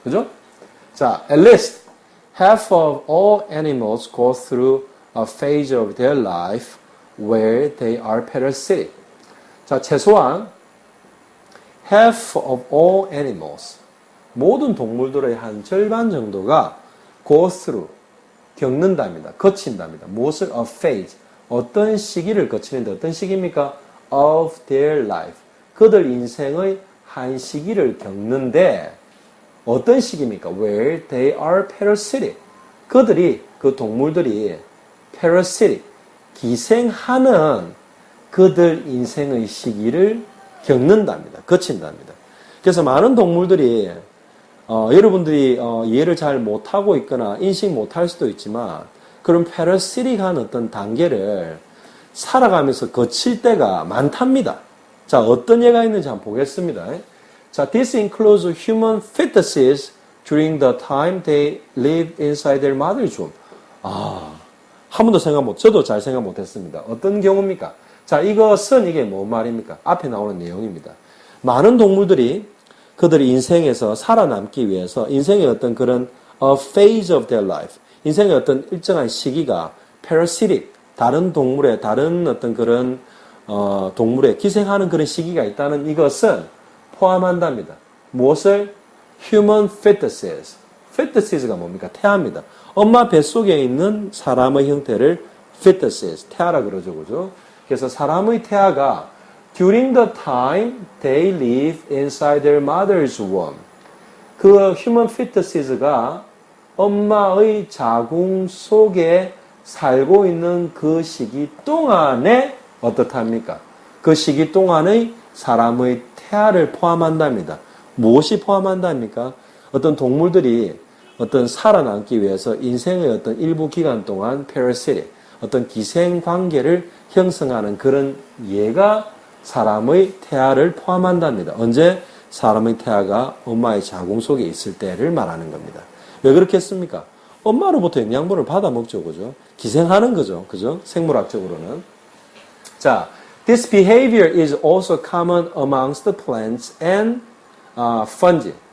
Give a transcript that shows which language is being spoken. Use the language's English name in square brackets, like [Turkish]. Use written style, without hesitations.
[Korean] 그죠? 자, [English] at least half of all animals go through a phase of their life where they are parasitic. [Korean] 자, 최소한 [English] half of all animals, [Korean] 모든 동물들의 한 절반 정도가 [English] go through, [Korean] 겪는답니다. 거친답니다. 무엇을? [English] a phase, [Korean] 어떤 시기를 거치는데 어떤 시기입니까? [English] of their life, [Korean] 그들 인생의 한 시기를 겪는데 어떤 시기입니까? [English] where they are parasitic, [Korean] 그들이, 그 동물들이 parasitic, 기생하는 그들 인생의 시기를 겪는답니다. 거친답니다. 그래서 많은 동물들이 여러분들이 이해를 잘 못하고 있거나 인식 못할 수도 있지만 그런 parasitic한 어떤 단계를 살아가면서 거칠 때가 많답니다. 자, 어떤 예가 있는지 한번 보겠습니다. 자, [English] this includes human fetuses during the time they live inside their mother's womb. [Korean] 한 번도 저도 잘 생각 못했습니다. 어떤 경우입니까? 자, 이것은 이게 뭔 말입니까? 앞에 나오는 내용입니다. 많은 동물들이 그들의 인생에서 살아남기 위해서 인생의 어떤 그런 [English] a phase of their life, [Korean] 인생의 어떤 일정한 시기가 parasitic, 다른 동물의 다른 어떤 그런 동물에 기생하는 그런 시기가 있다는 이것은 포함한답니다. 무엇을? [English] human fetuses. [Korean] fetuses가 뭡니까? 태아입니다. 엄마 뱃속에 있는 사람의 형태를 fetuses, 태아라 그러죠. 그죠? 그래서 사람의 태아가 [English] during the time they live inside their mother's womb. [Korean] 그 human fetuses가 엄마의 자궁 속에 살고 있는 그 시기 동안에 어떻답니까? 그 시기 동안의 사람의 태아를 포함한답니다. 무엇이 포함한답니까? 어떤 동물들이 어떤 살아남기 위해서 인생의 어떤 일부 기간 동안 parasitic, 어떤 기생 관계를 형성하는 그런 예가 사람의 태아를 포함한답니다. 언제? 사람의 태아가 엄마의 자궁 속에 있을 때를 말하는 겁니다. 왜 그렇게 했습니까? 엄마로부터 영양분을 받아 먹죠. 그죠? 기생하는 거죠. 그죠? 생물학적으로는. 자, [English] this behavior is also common amongst the plants and fungi.